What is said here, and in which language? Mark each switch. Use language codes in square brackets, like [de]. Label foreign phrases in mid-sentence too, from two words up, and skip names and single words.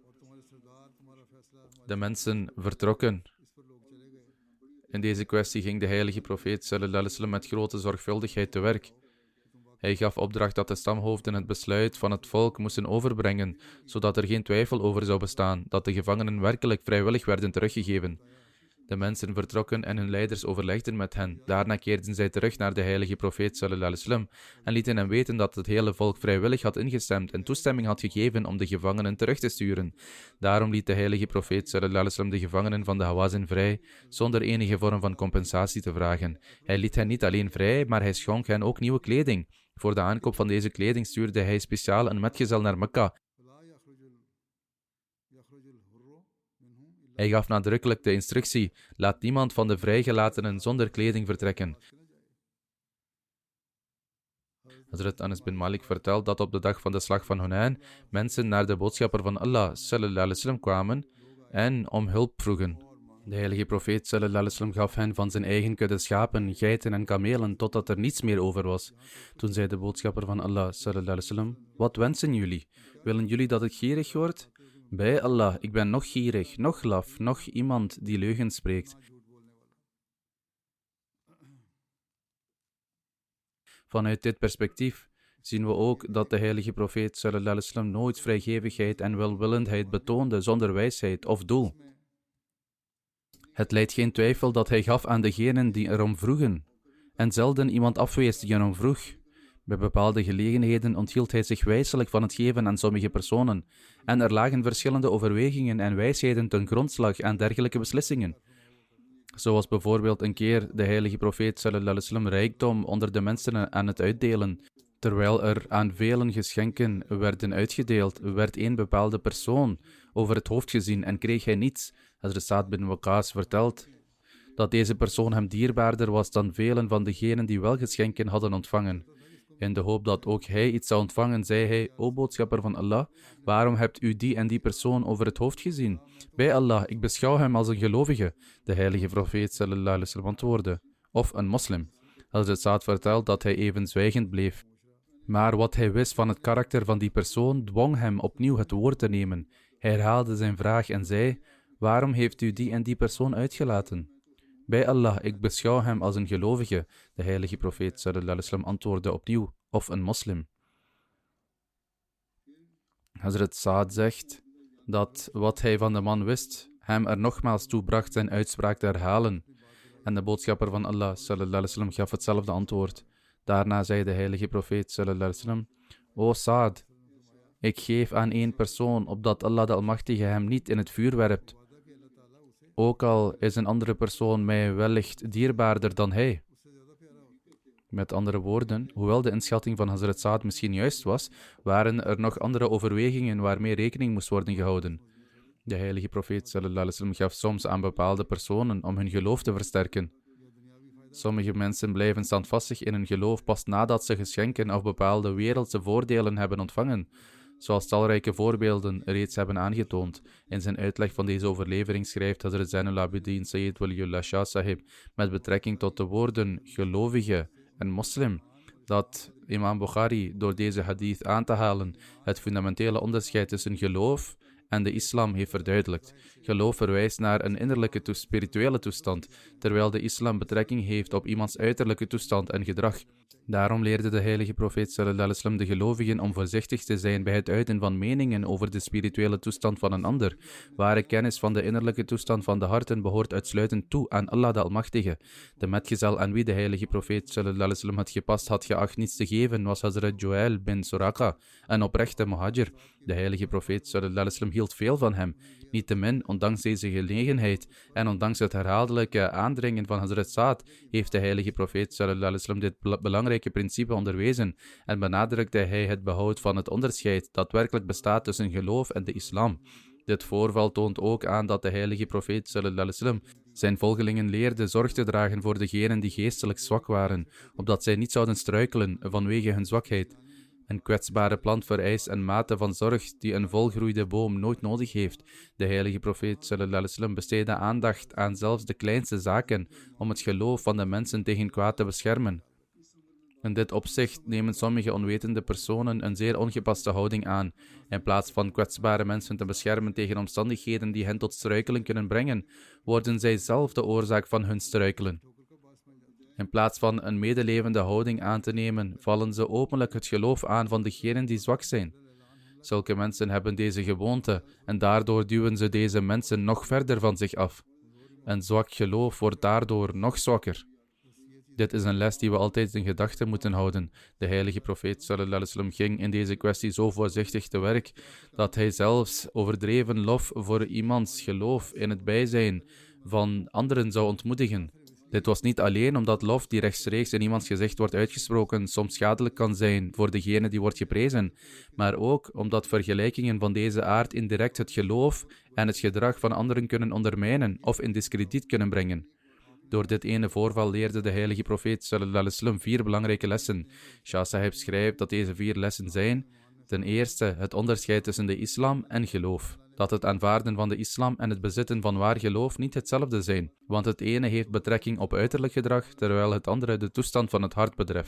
[nl] De mensen vertrokken. In deze kwestie ging de heilige profeet [ar] صلى الله عليه وسلم [nl] met grote zorgvuldigheid te werk. Hij gaf opdracht dat de stamhoofden het besluit van het volk moesten overbrengen, zodat er geen twijfel over zou bestaan dat de gevangenen werkelijk vrijwillig werden teruggegeven. De mensen vertrokken en hun leiders overlegden met hen. Daarna keerden zij terug naar de heilige profeet [ar] صلى الله عليه وسلم [nl] en lieten hem weten dat het hele volk vrijwillig had ingestemd en toestemming had gegeven om de gevangenen terug te sturen. Daarom liet de heilige profeet [ar] صلى الله عليه وسلم [nl] de gevangenen van de Hawazin vrij, zonder enige vorm van compensatie te vragen. Hij liet hen niet alleen vrij, maar hij schonk hen ook nieuwe kleding. Voor de aankoop van deze kleding stuurde hij speciaal een metgezel naar Mekka. Hij gaf nadrukkelijk de instructie: laat niemand van de vrijgelatenen zonder kleding vertrekken. Hazrat Anas bin Malik vertelt dat op de dag van de slag van Hunain mensen naar de boodschapper van Allah [ar] صلى الله عليه وسلم [nl] kwamen en om hulp vroegen. De heilige profeet [ar] صلى الله عليه وسلم [nl] gaf hen van zijn eigen kudde schapen, geiten en kamelen totdat er niets meer over was. Toen zei de boodschapper van Allah [ar] صلى الله عليه وسلم: [nl] wat wensen jullie? Willen jullie dat ik gierig word? Bij Allah, ik ben nog gierig, nog laf, nog iemand die leugens spreekt. Vanuit dit perspectief zien we ook dat de heilige profeet [ar] صلى الله عليه وسلم [nl] nooit vrijgevigheid en welwillendheid betoonde zonder wijsheid of doel. Het leidt geen twijfel dat hij gaf aan degenen die erom vroegen, en zelden iemand afwees die erom vroeg. Bij bepaalde gelegenheden onthield hij zich wijselijk van het geven aan sommige personen, en er lagen verschillende overwegingen en wijsheden ten grondslag aan dergelijke beslissingen. Zoals bijvoorbeeld een keer de heilige profeet [ar] صلى الله عليه وسلم [nl] rijkdom onder de mensen aan het uitdelen. Terwijl er aan velen geschenken werden uitgedeeld, werd één bepaalde persoon over het hoofd gezien en kreeg hij niets. Hazrat Sa'd bin Waqqas vertelt dat deze persoon hem dierbaarder was dan velen van degenen die wel geschenken hadden ontvangen. In de hoop dat ook hij iets zou ontvangen, zei hij: O boodschapper van Allah, waarom hebt u die en die persoon over het hoofd gezien? Bij Allah, ik beschouw hem als een gelovige. De heilige profeet [ar] صلى الله عليه وسلم [nl] antwoordde: of een moslim. Hazrat Sa'd vertelt dat hij even zwijgend bleef. Maar wat hij wist van het karakter van die persoon dwong hem opnieuw het woord te nemen. Hij herhaalde zijn vraag en zei: waarom heeft u die en die persoon uitgelaten? Bij Allah, ik beschouw hem als een gelovige. De heilige profeet [ar] صلى الله عليه وسلم [nl] antwoordde opnieuw: of een moslim. Hazrat Sa'd zegt dat wat hij van de man wist hem er nogmaals toe bracht zijn uitspraak te herhalen. En de boodschapper van Allah [ar] صلى الله عليه وسلم [nl] gaf hetzelfde antwoord. Daarna zei de heilige profeet [ar] صلى الله عليه وسلم: [nl] O Sa'd, ik geef aan één persoon opdat Allah de Almachtige hem niet in het vuur werpt. Ook al is een andere persoon mij wellicht dierbaarder dan hij. Met andere woorden, hoewel de inschatting van Hazrat Sa'd misschien juist was, waren er nog andere overwegingen waarmee rekening moest worden gehouden. De heilige profeet [ar] صلى الله عليه وسلم [nl] gaf soms aan bepaalde personen om hun geloof te versterken. Sommige mensen blijven standvastig in hun geloof pas nadat ze geschenken of bepaalde wereldse voordelen hebben ontvangen, zoals talrijke voorbeelden reeds hebben aangetoond. In zijn uitleg van deze overlevering schrijft Hazrat Zainul Abidin Sayyid Waliullah Shah Sahib met betrekking tot de woorden gelovige en moslim, dat Imam Bukhari door deze hadith aan te halen het fundamentele onderscheid tussen geloof en de islam heeft verduidelijkt. Geloof verwijst naar een innerlijke spirituele toestand, terwijl de islam betrekking heeft op iemands uiterlijke toestand en gedrag. Daarom leerde de heilige profeet [ar] صلى الله عليه وسلم [nl] de gelovigen om voorzichtig te zijn bij het uiten van meningen over de spirituele toestand van een ander. Ware kennis van de innerlijke toestand van de harten behoort uitsluitend toe aan Allah de Almachtige. De metgezel aan wie de heilige profeet [ar] صلى الله عليه وسلم [nl] het gepast had geacht niets te geven was Hazrat Joel bin Suraka, een oprechte muhajir. De heilige profeet [ar] صلى الله عليه وسلم [nl] hield veel van hem. Niettemin, ondanks deze gelegenheid en ondanks het herhaaldelijke aandringen van Hazrat Sa'd, heeft de heilige profeet [ar] صلى الله عليه وسلم [nl] dit belangrijke principe onderwezen en benadrukte hij het behoud van het onderscheid dat werkelijk bestaat tussen geloof en de islam. Dit voorval toont ook aan dat de heilige profeet [ar] صلى الله عليه وسلم [nl] zijn volgelingen leerde zorg te dragen voor degenen die geestelijk zwak waren, opdat zij niet zouden struikelen vanwege hun zwakheid. Een kwetsbare plant vereist een mate van zorg die een volgroeide boom nooit nodig heeft. De heilige profeet [ar] صلى الله عليه وسلم [nl] besteedde aandacht aan zelfs de kleinste zaken om het geloof van de mensen tegen kwaad te beschermen. In dit opzicht nemen sommige onwetende personen een zeer ongepaste houding aan. In plaats van kwetsbare mensen te beschermen tegen omstandigheden die hen tot struikelen kunnen brengen, worden zij zelf de oorzaak van hun struikelen. In plaats van een medelevende houding aan te nemen, vallen ze openlijk het geloof aan van degenen die zwak zijn. Zulke mensen hebben deze gewoonte en daardoor duwen ze deze mensen nog verder van zich af. Een zwak geloof wordt daardoor nog zwakker. Dit is een les die we altijd in gedachten moeten houden. De heilige profeet [ar] صلى الله عليه وسلم [nl] ging in deze kwestie zo voorzichtig te werk dat hij zelfs overdreven lof voor iemands geloof in het bijzijn van anderen zou ontmoedigen. Dit was niet alleen omdat lof die rechtstreeks in iemands gezicht wordt uitgesproken soms schadelijk kan zijn voor degene die wordt geprezen, maar ook omdat vergelijkingen van deze aard indirect het geloof en het gedrag van anderen kunnen ondermijnen of in diskrediet kunnen brengen. Door dit ene voorval leerde de heilige profeet [ar] صلى الله عليه وسلم [nl] 4 belangrijke lessen. Shah Sahib schrijft dat deze 4 lessen zijn: ten eerste het onderscheid tussen de islam en geloof. Dat het aanvaarden van de islam en het bezitten van waar geloof niet hetzelfde zijn, want het ene heeft betrekking op uiterlijk gedrag, terwijl het andere de toestand van het hart betreft.